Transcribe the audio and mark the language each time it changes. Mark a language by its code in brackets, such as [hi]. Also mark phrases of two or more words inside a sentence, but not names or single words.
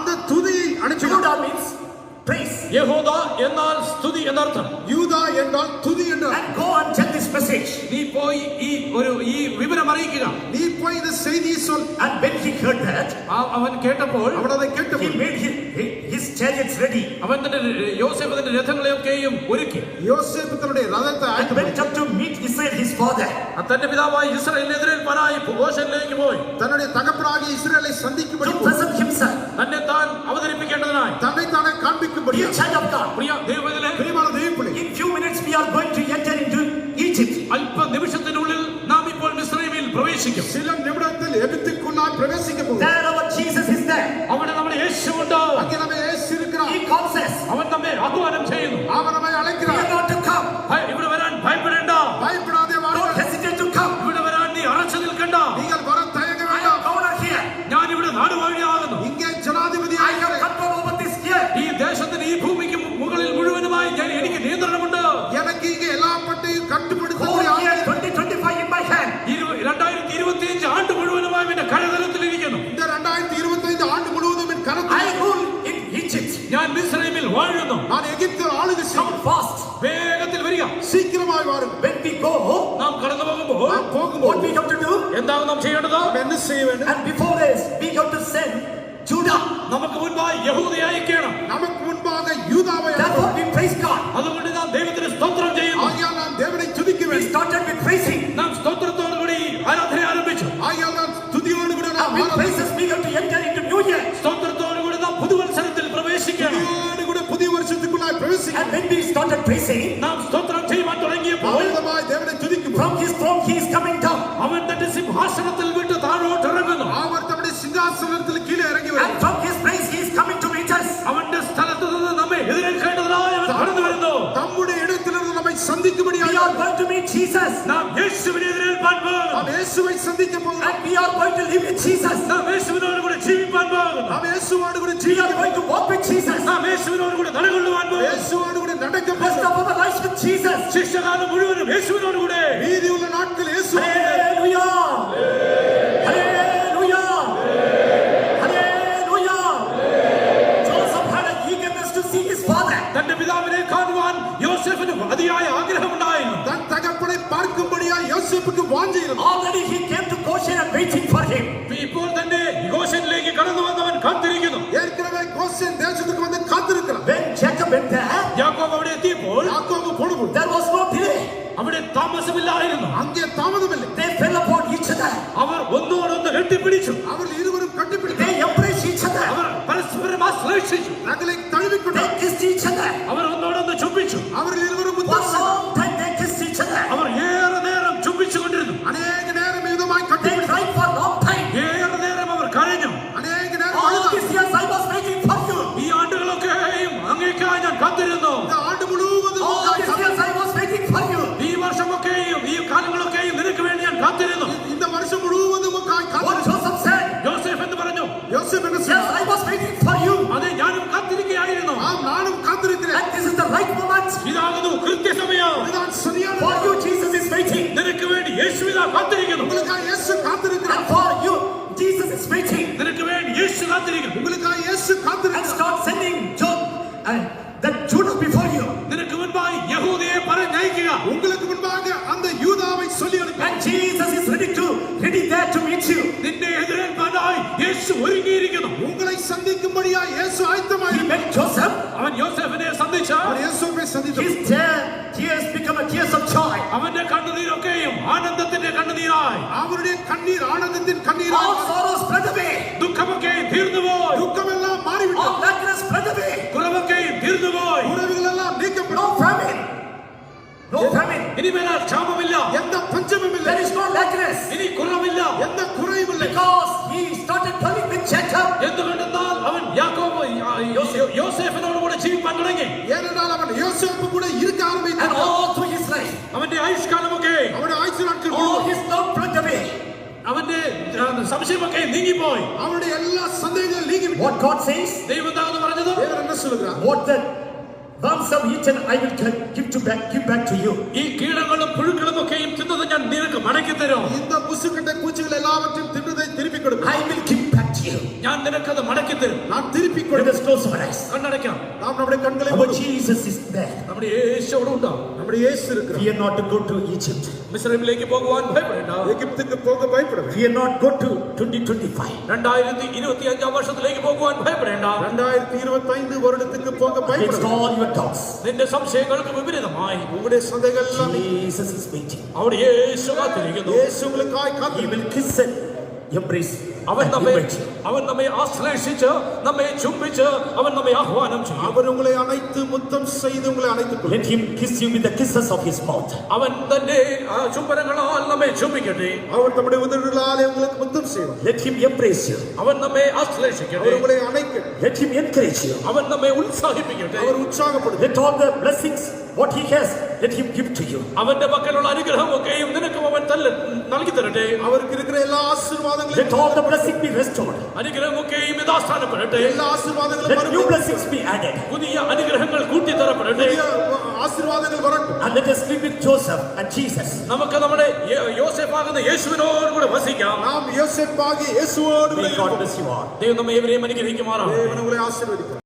[ta] அந்த துதியை அனுப்பினார். [en] Judah means praise. [ml] യഹൂദ എന്നാൽ സ്തുതി എന്നർത്ഥം. [ta] யூதா என்றால் துதி என்று. [en] And go and tell this message. [ml] നീ പോയി ഈ വിവരം അറിയിക്കുക. [ta] நீ போய் இந்த செய்தியை சொல். [en] And when he heard that, [ml] അവൻ കേട്ടപ്പോൾ [ta] அவன் அதை [en] he [ta] கேட்டപ്പോൾ [en] made his chariots ready [ml] അവൻ തന്റെ യോസേഫ് തന്റെ രഥങ്ങളെയൊക്കെയും ഒരുക്കി. [ta] யோசேப்பு தன்னுடைய ரதத்தை [en] and went up to meet Israel his father. [ml] തന്റെ പിതാവായ ഇസ്രായേലിനെ എതിരേൽപ്പാനായി ഗോശനിലേക്ക് പോയി. [ta] தன்னுடைய தகப்பனாகிய இஸ்ரவேலை சந்திக்கும்படி [en] To present himself. [ml] തന്നെ താൻ അവതരിപ്പിക്കേണ്ടതിനായി. [ta] தன்னை தானே காண்பிக்கும்படி. [en] Dear child of God, [ml] പ്രിയ ദൈവമേ, [ta] பிரியமான தேவனே, [en] in few minutes we are going to enter into Egypt. [ml] അല്പ നിമിഷത്തിനുള്ളിൽ നാം ഇപ്പോൾ മിസ്രയീമിൽ പ്രവേശിക്കും. [ta] சில நிமிடத்தில் எகிப்துக்குள்ளாய் பிரவேசிக்க போகிறோம். [en] There our Jesus is there. [ml] അവിടെ നമ്മുടെ യേശുവുണ്ട്. [ta] அங்கே நம்ம இயேசு இருக்கிறார். [en] He calls us. [ml] അവൻ നമ്മെ ആഹ്വാനം ചെയ്യുന്നു. [ta] அவர் நம்மை [en] We [ta] அழைக்கிறார். [en] are not to come. [ml] ഇവിടെ വരാൻ ഭയപ്പെടേണ്ട. [ta] பயப்படாதே [en] Don't [ta] வாருங்கள். [en] hesitate to come. [ml] ഇവിടെ വരാൻ നീ അറച്ചു നിൽക്കണ്ട. [ta] நீங்கள் வர தயங்க [en] I am [ta] வேண்டாம். [en] governor here. [ml] ഞാൻ ഇവിടെ നാടുവാഴിയാകുന്നു. [ta] இங்கே [en] I [ta] ஜனாதிபதியாக [en] have control over this here. [ml] ഈ ദേശത്തിന് ഈ ഭൂമിക്ക് മുകളിൽ മുഴുവനുമായി എനിക്ക് നിയന്ത്രണമുണ്ട്. [ta] எனக்கு இங்கே எல்லா பட்டையும் [en] Whole [ta] கட்டுப்படுத்தக்கூடிய [en] year 2025 in my hand. [ml] 2025 ആണ്ട് മുഴുവനുമായി എന്റെ കരതലത്തിലിരിക്കുന്നു. [ta] இந்த 2025 ஆண்டு முழுவதும் என் [en] I [ta] கரத்தில் [en] rule in Egypt. [ml] ഞാൻ മിസ്രയീമിൽ വാഴുന്നു. [ta] நான் எகிப்தில் ஆளுகை [en] Come [ta] செய்வேன். [en] fast. [ml] വേഗത്തിൽ വരിക. [ta] சீக்கிரமாய் வாருங்கள். [en] When we go, [ml] നാം കടന്നു പോകുമ്പോൾ [ta] நாம் [en] what [ta] போகும்போது [en] we have to do? [ml] എന്താണ് നാം ചെയ്യേണ്ടത്? [ta] நாம் என்ன செய்ய வேண்டும்? [en] And before this, we have to send Judah. [ml] നമുക്ക് മുൻപായി യഹൂദയെ അയക്കണം. [ta] நமக்கு முன்பாக யூதாவை [en] Therefore, we praise God. [ml] അതുകൊണ്ട് നാം ദൈവത്തിന് സ്തോത്രം ചെയ്യുന്നു. [ta] ஆகையால் நாம் தேவனை துதிக்க [en] We [ta] வேண்டும். [en] started with praising. [ml] നാം സ്തോത്രത്തോടുകൂടി ആരാധന ആരംഭിച്ചു. [ta] ஆகையால் நாம் துதியோடு கூட [en] And [ta] நாம் [en] with praises, we have to enter into New Year. [ml] സ്തോത്രത്തോടുകൂടി നാം പുതുവത്സരത്തിൽ പ്രവേശിക്കണം. [ta] துதியோடு கூட புதிய வருஷத்துக்குள்ளாய் பிரவேசிக்க. [en] And when we started praising, [ml] നാം സ്തോത്രം ചെയ്യുവാൻ തുടങ്ങിയപ്പോൾ [ta] ஆனந்தமாய் தேவனை துதிக்கும். [en] from his throne he is coming down. [ml] അവൻ തന്റെ സിംഹാസനത്തിൽ വിട്ട് താഴോട്ട് ഇറങ്ങുന്നു. [ta] அவர் தம்முடைய சிங்காசனத்தில் கீழே இறங்கி [en] And [ta] வருகிறார். [en] from his place he is coming to meet us. [ml] അവന്റെ സ്ഥലത്ത് നിന്ന് നമ്മെ എതിരേൽക്കേണ്ടതിനായി അവൻ കടന്നു വരുന്നു. [ta] தம்முடைய இடத்திலிருந்து நம்மை சந்திக்கும்படியாக [en] We are going to meet Jesus. [ml] നാം യേശുവിനെ എതിരേൽപ്പാൻ പോകുന്നു. [ta] நாம் இயேசுவை சந்திக்க போகிறோம். [en] And we are going to live with Jesus. [ml] നാം യേശുവിനോട് കൂടെ ജീവിപ്പാൻ പോകുന്നു. [ta] நாம் இயேசுவோடு கூட [en] We are [ta] ஜீவிக்க [en] going to walk with Jesus. [ml] നാം യേശുവിനോട് കൂടെ നിലകൊള്ളുവാൻ പോകുന്നു. [ta] இயேசுவோடு கூட நடக்க [en] Rest [ta] போகிறோம். [en] of our lives with Jesus. [ml] ശിഷ്യകാലം മുഴുവനും യേശുവിനോട് കൂടെ. [ta] மீதி உள்ள நாட்கள் இயேசு. [en] Hallelujah. Hallelujah. Hallelujah. Joseph had an eagerness to see his father. [ml] തന്റെ പിതാവിനെ കാണുവാൻ യോസേഫിന് അതിയായ ആഗ്രഹമുണ്ടായിരുന്നു. [ta] தன் தகப்பனை பார்க்கும்படியாக யோசேப்புக்கு வாஞ்சை இருந்தது. [en] Already he came to Goshen and waiting for him. [ml] ഇപ്പോൾ തന്നെ ഗോശനിലേക്ക് കടന്നു വന്നവൻ കാത്തിരിക്കുന്നു. [ta] ஏற்கனவே கோசேன் தேசத்துக்கு வந்து காத்திருக்கிறார். [en] When Jacob went there, [ml] യാക്കോബ് അവിടെ എത്തിയപ്പോൾ [ta] யாக்கோபு போனபோது [en] there was no delay. [ml] അവിടെ താമസമില്ലായിരുന്നു. [ta] அங்கே தாமதமில்லை. [en] They fell upon each other. [ml] അവർ ഒന്നോടൊന്ന് കെട്ടിപ്പിടിച്ചു. [ta] அவர்கள் இருவரும் கட்டிப்பிடித்து [en] They embraced each other. [ml] അവർ പരസ്പരം ആശ്ലേഷിച്ചു. [ta] நகலை தழுவிக்கொண்டு [en] They kissed each other. [ml] അവർ ഒന്നോടൊന്ന് ചുംബിച്ചു. [ta] அவர்கள் இருவரும் [en] For [ta] முத்தம் [en] a [ta] செய்து [en] long time they kissed each other. [ml] അവർ ഏറെ നേരം ചുംബിച്ചുകൊണ്ടിരുന്നു. [ta] அநேக நேரம் விதமாய் [en] They [ta] கட்டிப்பிடித்து [en] cried for a long time. [ml] ഏറെ നേരം അവർ കരഞ്ഞു. [ta] அநேக நேரம் [en] All [ta] அழுதார். [en] these years I was waiting for you. [ml] ഈ ആണ്ടുകളൊക്കെയും അങ്ങേക്കായി ഞാൻ കാത്തിരുന്നു. [ta] இந்த ஆண்டு முழுவதும் [en] All these years I was waiting for you. [ml] ഈ വർഷമൊക്കെയും ഈ കാലങ്ങളൊക്കെയും നിനക്ക് വേണ്ടി ഞാൻ കാത്തിരുന്നു. [ta] இந்த வருஷம் முழுவதும் [en] What [ta] காத்திருக்கிறார். [en] Joseph said. [ml] യോസേഫ് എന്ന് പറഞ്ഞു, [ta] யோசேப்பு என்ன [en] Yes, [ta] செய்தார்? [en] I was waiting for you. [ml] അതെ ഞാനും കാത്തിരിക്കുകയായിരുന്നു. [ta] ஆம், நானும் காத்திருக்கிறேன். [en] And this is the right moment. [ml] ഇതാകുന്നു കൃത്യസമയം. [ta] இதுதான் சரியான [en] For [ta] நேரம். [en] you, Jesus is waiting. [ml] നിനക്ക് വേണ്ടി യേശുവിതാ കാത്തിരിക്കുന്നു. [ta] உங்களுக்காக இயேசு காத்திருக்கிறார். [en] And for you, Jesus is waiting. [ml] നിനക്ക് വേണ്ടി യേശു കാത്തിരിക്കുന്നു. [ta] உங்களுக்காக இயேசு [en] And [ta] காத்திருக்கிறார். [en] start sending Job and that Judah before you. [ml] നിനക്ക് മുൻപായി യഹൂദയെ പറഞ്ഞയക്കുക. [ta] உங்களுக்கு முன்பாக அந்த யூதாவை சொல்லி அனுப்பி [en] And Jesus is ready there to meet you. [ml] നിന്നെ എതിരേൽപ്പാനായി യേശു ഒരുങ്ങിയിരിക്കുന്നു. [ta] உங்களை சந்திக்கும்படியாக இயேசு [en] He [ta] ஆயத்தமாய் [en] met Joseph. [ml] അവൻ യോസേഫിനെ സന്ധിച്ച [ta] அவர் இயேசுவை சந்தித்தார். [en] His tears become a tears of joy. [ml] അവന്റെ കണ്ണുനീരൊക്കെയും ആനന്ദത്തിന്റെ കണ്ണുനീരായി. [ta] அவருடைய கண்ணீர் ஆனந்தத்தின் [en] All [ta] கண்ணீராக [en] sorrows spread away. [ml] ദുഃഖമൊക്കെയും തീർന്നുപോയി. [ta] துக்கமெல்லாம் மாறிவிட்டது. [en] All darkness spread away. [ml] കുറവൊക്കെയും തീർന്നുപോയി. [ta] உறவுகள் எல்லாம் [en] No [ta] நீக்கப்படும். [en] famine. No famine. [ml] ഇനിമേൽ ക്ഷാമമില്ല. [ta] எந்த பஞ்சமும் இல்லை. [en] There is no lackness. [ml] ഇനി കുറവില്ല. [ta] எந்த குறையும் இல்லை. [en] Because he started dwelling with Jacob. [ml] എന്തുകൊണ്ടെന്നാൽ അവൻ യാക്കോബ് യോസേഫിനോട് കൂടെ ജീവിപ്പാൻ തുടങ്ങി. [ta] ஏனென்றால் அவன் யோசேப்பு கூட இருக்க [en] And [ta] ஆரம்பித்தான். [en] all through his life, [ml] അവന്റെ ആയുഷ്കാലമൊക്കെ [ta] அவனுடைய ஆயுசு நாட்கள் [en] all [ta] முழுவதும் [en] his love flowed away. [ml] അവന്റെ സംശയമൊക്കെ നീങ്ങിപ്പോയി. [ta] அவனுடைய எல்லா சந்தேகங்களும் நீங்கிவிட்டது. [en] What God says, [ml] ദൈവം എന്താണെന്ന് പറഞ്ഞത്? [ta] தேவன் என்ன சொல்கிறார்? [en] what the worms have eaten, I will give back to you. [ml] ഈ കീടങ്ങളും പുഴുക്കളും ഒക്കെയും തിന്നത് ഞാൻ നിനക്ക് മടക്കി തരും. [ta] இந்த புசுக்கட்டை பூச்சிகள் எல்லாவற்றையும் தின்றதை திருப்பி கொடுப்பேன். [en] I will give back to you. [ml] ഞാൻ നിനക്കത് മടക്കി തരും. [ta] நான் திருப்பி [en] Let [ta] கொடுப்பேன். [en] us close our eyes. [ml] കണ്ണടയ്ക്കാം. [ta] நாம் நம்முடைய கண்களை [en] Our [ta] மூடுவோம். [en] Jesus is there. [ml] നമ്മുടെ യേശു അവിടെ ഉണ്ടാവും. [ta] நம்முடைய இயேசு இருக்கிறார். [en] Fear not to go to Egypt. [ml] മിസ്രൈമിലേക്ക് പോകുവാൻ ഭയപ്പെടേണ്ട. [ta] எகிப்துக்கு போக பயப்படாதே. [en] Fear not go to 2025. [ml] 2025 വർഷത്തിലേക്ക് പോകുവാൻ ഭയപ്പെടേണ്ട. [ta] 2025 வருடத்துக்கு போக [en] Against [ta] பயப்படாதே. [en] all your doubts. [ml] നിന്റെ സംശയങ്ങൾക്ക് വിപരീതമായി [ta] உங்களுடைய சந்தைகள் எல்லாம் [en] Jesus is waiting. [ml] അവിടെ യേശു കാത്തിരിക്കുന്നു. [ta] இயேசு உங்களுக்காய் [en] He [ta] காத்திருக்கிறார். [en] will kiss and embrace. [ml] അവൻ [en] and [ml] നമ്മെ [en] invite you. [ml] ആശ്ലേഷിച്ച് നമ്മെ ചുംബിച്ച് അവൻ നമ്മെ ആഹ്വാനം ചെയ്യും. [ta] அவர் உங்களை அணைத்து முத்தம் செய்து உங்களை அணைத்துக் கொள்ளும். [en] Let him kiss you with the kisses of his mouth. [ml] അവൻ തന്റെ ചുംബനങ്ങളാൽ നമ്മെ ചുംബിക്കട്ടെ. [ta] அவர் தம்முடைய உதடுகளாலே உங்களுக்கு முத்தம் செய்வார். [en] Let him embrace you. [ml] അവൻ നമ്മെ ആശ്ലേഷിക്കട്ടെ. [ta] அவர் உங்களை அணைக்கட்டும். [en] Let him encourage you. [ml] അവൻ നമ്മെ ഉത്സാഹിപ്പിക്കട്ടെ. [ta] அவர் உற்சாகப்படுத்தும். [en] Let all the blessings what he has, let him give to you. [ml] അവന്റെ പക്കലുള്ള അനുഗ്രഹമൊക്കെയും നിനക്കും അവൻ നൽകി തരട്ടെ. [ta] அவருக்கு இருக்கிற எல்லா [en] Let [ta] ஆசீர்வாதங்களையும் [en] all the blessings be restored. [ml] അനുഗ്രഹമൊക്കെയും യഥാസ്ഥാനപ്പെടട്ടെ. [ta] எல்லா ஆசீர்வாதங்களும் [en] Let new [ta] வரட்டும். [en] blessings be added. [ml] പുതിയ അനുഗ്രഹങ്ങൾ കൂട്ടിത്തരപ്പെടട്ടെ. [ta] புதிய ஆசீர்வாதங்கள் வரட்டும். [en] And let us live with Joseph and Jesus. [ml] നമുക്ക് നമ്മുടെ യോസേഫാകുന്ന യേശുവിനോട് കൂടെ വസിക്കാം. [ta] நாம் யோசேப்பாகி இயேசுவோடு [en] May God [ta] இருப்போம். [en] bless you all. [ml] ദൈവം നമ്മെ ഏവരെയും അനുഗ്രഹിക്കുമാറാകട്ടെ. [ta] தேவன் உங்களை ஆசீர்வதிப்பார்.